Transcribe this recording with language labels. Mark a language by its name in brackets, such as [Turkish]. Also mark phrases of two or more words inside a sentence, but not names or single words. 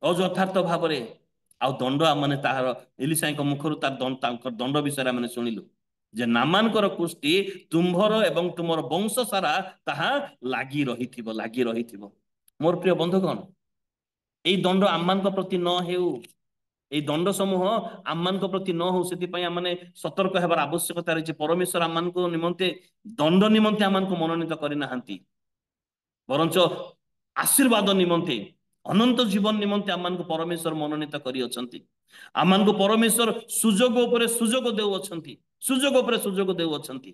[Odia] ଅଯଥାର୍ଥ ଭାବରେ ଆଉ ଦଣ୍ଡ ମାନେ ତାହାର ଏଲିସାଙ୍କ ମୁଖରୁ ତାଙ୍କର ଦଣ୍ଡ ବିଷୟରେ ଆମେ ଶୁଣିଲୁ ଯେ ନାମାନଙ୍କର କୁଷ୍ଟି ତୁମ୍ଭର ଏବଂ ତୁମର ବଂଶ ସାରା ତାହା ଲାଗି ରହିଥିବ। ମୋର ପ୍ରିୟ ବନ୍ଧୁଗଣ, ଏଇ ଦଣ୍ଡ ଆମମାନଙ୍କ ପ୍ରତି ନ ହେଉ, ଏଇ ଦଣ୍ଡ ସମୂହ ଆମମାନଙ୍କ ପ୍ରତି ନ ହଉ, ସେଥିପାଇଁ ଆମେ ସତର୍କ ହେବାର ଆବଶ୍ୟକତା ରହିଛି। ପରମେଶ୍ୱର ଆମମାନଙ୍କ ନିମନ୍ତେ ଦଣ୍ଡ ନିମନ୍ତେ ଆମମାନଙ୍କୁ ମନୋନୀତ କରିନାହାନ୍ତି, ବରଞ୍ଚ ଆଶୀର୍ବାଦ ନିମନ୍ତେ, ଅନନ୍ତ ଜୀବନ ନିମନ୍ତେ ଆମମାନଙ୍କୁ ପରମେଶ୍ୱର ମନୋନୀତ କରିଅଛନ୍ତି। ଆମମାନଙ୍କୁ ପରମେଶ୍ୱର ସୁଯୋଗ ଉପରେ ସୁଯୋଗ ଦେଉଅଛନ୍ତି, ସୁଯୋଗ ଉପରେ ସୁଯୋଗ ଦେଉଅଛନ୍ତି।